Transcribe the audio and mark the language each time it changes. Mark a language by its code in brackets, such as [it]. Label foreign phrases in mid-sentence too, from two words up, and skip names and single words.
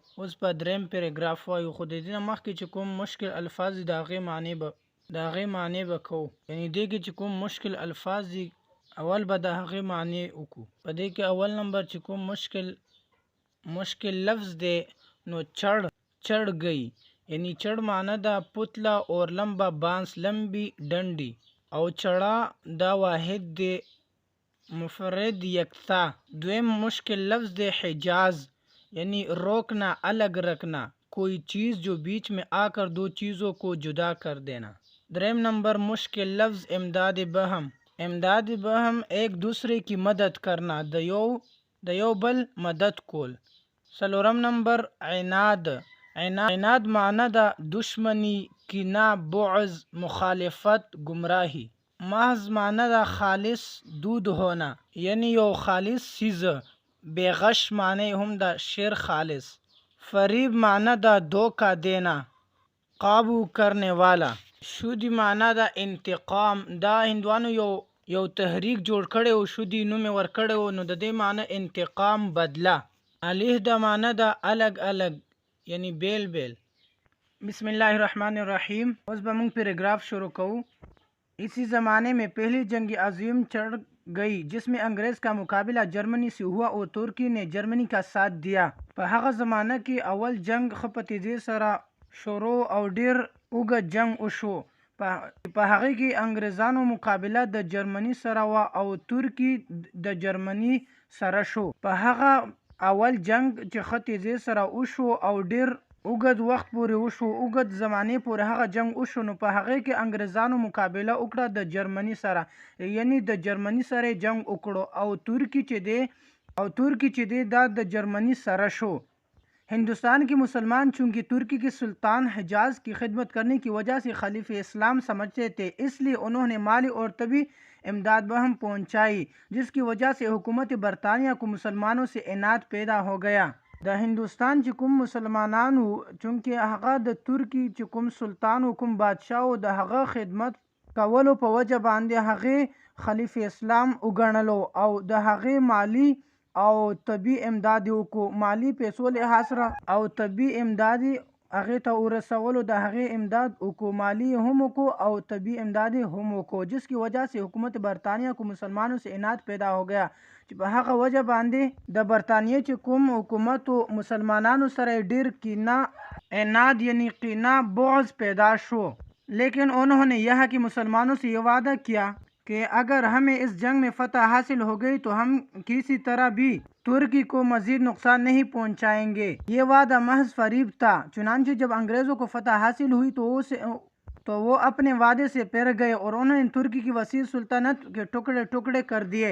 [ps] اوس په دریم پیراګراف وایو، خو د دې نه مخکې چې کوم مشکل الفاظ دي د هغې معنی به کوو. یعنې دې کې چې کوم مشکل الفاظ دي اول به د هغې معنی وکړو. په دې کې اول نمبر چې کوم مشکل لفظ دی نو چڑ گئی، یعنی چڑ معنی دا [ur] پتلا اور لمبا بانس لمبی ڈنڈی، [ps] او چڑا دا واحد دے مفرد یکتا. دویم مشکل لفظ دے حجاز، یعنی [ur] روکنا الگ رکھنا، کوئی چیز جو بیچ میں آ کر دو چیزوں کو جدا کر دینا. [ps] دریم نمبر مشکل لفظ امداد بہم [ur] ایک دوسرے کی مدد کرنا، [ps] دیو بل مدد کول. سلورم نمبر عناد معنی دا دشمنی، کینہ، بعض، مخالفت، گمراہی. محض معنی دا خالص [ur] دود ہونا، [ps] یعنی یو خالص چیز. بے غش معنی هم دا شیر خالص. فریب معنی دا [ur] دھوکہ دینا، قابو کرنے والا. [ps] شودی معنی دا انتقام، دا هندوانو یو تحریک جوړ کړی او شودی نوم یې ورکړی و، نو د دې معنی انتقام بدله. علیه دا معنی دا الگ الگ، یعنی بیل بیل. [ar] بسم اللہ الرحمن الرحیم. [ps] اوس به مونږ پیراگراف شروع کوو. [ur] اسی زمانے میں پہلی جنگ عظیم چڑھ گئی جس میں انگریز کا مقابلہ جرمنی سے ہوا اور ترکی نے جرمنی کا ساتھ دیا. [ps] په هغه زمانه کې اول جنگ ښه په تیزۍ سره شروع او ډیر اوږد جنگ وشو. په هغه کې انګریزانو مقابله د جرمني سره وه او ترکی د جرمني سره شو. په هغه اول جنگ چې ښه تیزۍ سره وشو او ډیر اوږد وخت پورې وشو، اوږد زمانې پورې هغه جنگ وشو، نو په هغې کې انګریزانو مقابله وکړه د جرمني سره، یعنی د جرمني سره جنگ وکړو او ترکی چې دی دا د جرمنی سره شو. [ur] ہندوستان کے مسلمان چونکہ ترکی کے سلطان حجاز کی خدمت کرنے کی وجہ سے خلیفے اسلام سمجھتے تھے، اس لیے انہوں نے مالی اور تبھی امداد بہم پہنچائی، جس کی وجہ سے حکومت برطانیہ کو مسلمانوں سے عناد پیدا ہو گیا. [ps] د هندوستان چې کوم مسلمانانو چونکې هغه د ترکی چې کوم سلطان او کوم بادشاه او د هغه خدمت کولو په وجه باندې هغه خلیفه اسلام وګڼلو او د هغه مالی او طبي امداد وکړو. مالی پیسو لحاظ سره او طبي امداد هغه ته ورسولو، د هغه امداد وکړو، مالی هم وکړو او طبي امداد هم وکړو، [ur] جس کی وجہ سے حکومت برطانیہ کو مسلمانوں سے اناد پیدا ہو گیا. [ps] چې په هغه وجه باندې د برطانیې چې کوم حکومت مسلمانانو سره ډیر کینه، اناد یعنی کینه، بعض پیدا شو. [ur] لیکن انہوں نے یہاں کے مسلمانوں سے یہ وعدہ کیا کہ اگر ہمیں اس جنگ میں فتح حاصل ہو گئی تو ہم کسی طرح بھی ترکی کو مزید نقصان نہیں پہنچائیں گے. یہ وعدہ محض فریب تھا. چنانچہ جب انگریزوں کو فتح حاصل ہوئی تو وہ اپنے وعدے سے پھر گئے اور انہوں نے ترکی کی وسیع سلطنت کے ٹکڑے ٹکڑے کر دیے.